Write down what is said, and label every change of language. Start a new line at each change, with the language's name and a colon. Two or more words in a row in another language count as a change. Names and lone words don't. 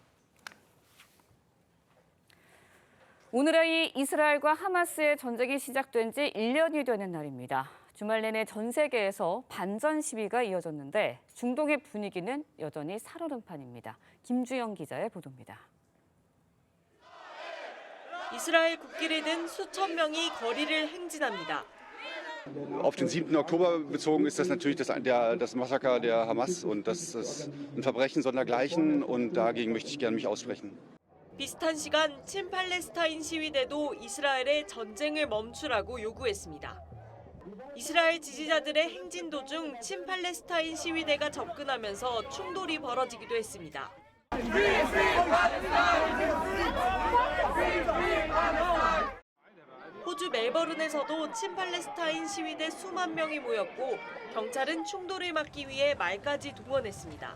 Korean: 오늘은 이스라엘과 하마스의 전쟁이 시작된 지 1년이 되는 날입니다. 주말 내내 전 세계에서 반전 시위가 이어졌는데 중동의 분위기는 여전히 살얼음판입니다. 김주영 기자의 보도입니다. 이스라엘 국기를 든 수천 명이 거리를 행진합니다.
German: Auf den 7. Oktober bezogen ist das natürlich das Massaker der Hamas und das ist ein Verbrechen sondergleichen und dagegen möchte ich gerne mich aussprechen.
Korean: 비슷한 시간 친팔레스타인 시위대도 이스라엘의 전쟁을 멈추라고 요구했습니다. 이스라엘 지지자들의 행진 도중 친팔레스타인 시위대가 접근하면서 충돌이 벌어지기도 했습니다. 호주 멜버른에서도 친팔레스타인 시위대 수만 명이 모였고 경찰은 충돌을 막기 위해 말까지 동원했습니다.